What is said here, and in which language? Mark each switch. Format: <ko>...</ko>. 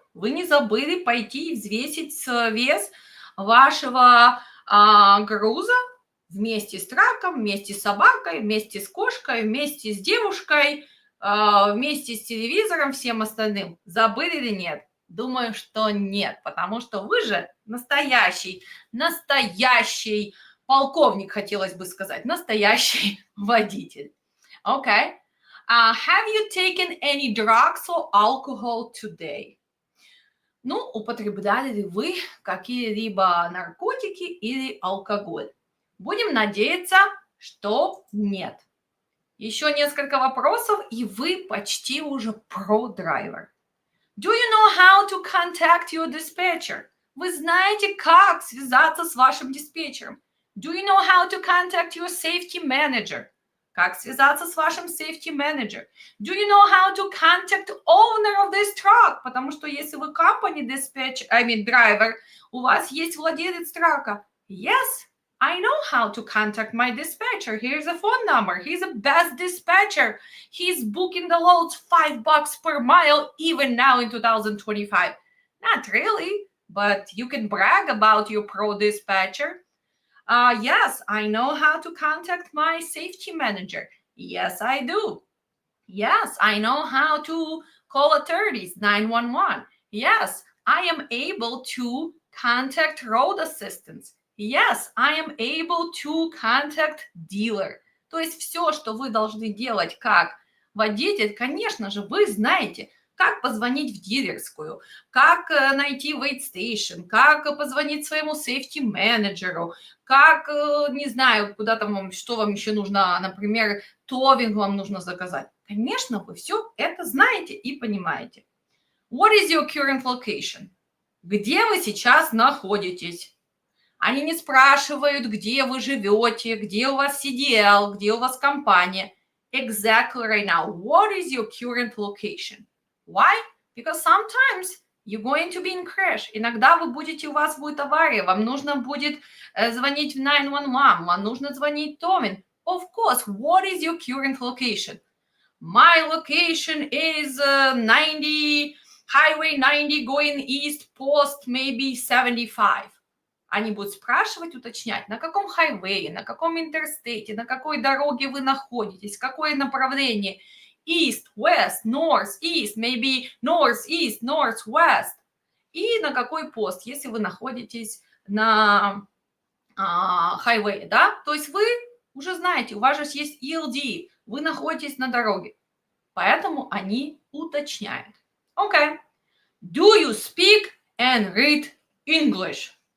<ru>Вы не забыли пойти и взвесить вес вашего груза вместе с траком, вместе с собакой, вместе с кошкой, вместе с девушкой, вместе с телевизором, всем остальным. Забыли или нет? Думаю, что нет, потому что вы же настоящий полковник, хотелось бы сказать, настоящий водитель.</ru> <en>Okay. Have you taken any drugs or alcohol today?</en> <ru>Ну, употребляли ли вы какие-либо наркотики или алкоголь? Будем надеяться, что нет. Еще несколько вопросов, и вы почти уже про-драйвер.</ru> <en>Do you know how to contact your dispatcher?</en> <ru>Вы знаете, как связаться с вашим диспетчером?</ru> <en>Do you know how to contact your safety manager?</en> <ru>Как связаться с вашим safety manager?</ru> <en>Do you know how to contact owner of this truck?</en> <ru>Потому что если вы company driver, у вас есть владелец трака.</ru> <en>Yes, I know how to contact my dispatcher. Here's a phone number. He's the best dispatcher. He's booking the loads $5 per mile even now in 2025. Not really, but you can brag about your pro dispatcher. Yes, I know how to contact my safety manager. Yes, I do. Yes, I know how to call authorities, 911. Yes, I am able to contact road assistance. Yes, I am able to contact dealer.</en> <ru>То есть все, что вы должны делать как водитель, конечно же, вы знаете, как позвонить в дилерскую, как найти wait station, как позвонить своему safety менеджеру, как, не знаю, куда там, что вам еще нужно, например, товинг вам нужно заказать. Конечно, вы все это знаете и понимаете.</ru> <en>What is your current location?</en> <ru>Где вы сейчас находитесь? Они не спрашивают, где вы живете, где у вас CDL, где у вас компания.</ru> <en>Exactly right now. What is your current location? Why? Because sometimes you're going to be in crash.</en> <ru>Иногда у вас будет авария, вам нужно будет звонить в 911, вам нужно звонить товинг.</ru> <en>Of course, what is your current location? My location is 90, Highway 90 going east, post maybe 75.</en> <ru>Они будут спрашивать, уточнять, на каком хайвее, на каком интерстейте, на какой дороге вы находитесь, какое направление.</ru> <en>East, west, north, east, maybe north, east, north, west.</en> <ru>И на какой пост, если вы находитесь на хайвее, да? То есть вы уже знаете, у вас же есть ELD, вы находитесь на дороге. Поэтому они уточняют. Okay.</ru> <en>Do you speak and read English?</en>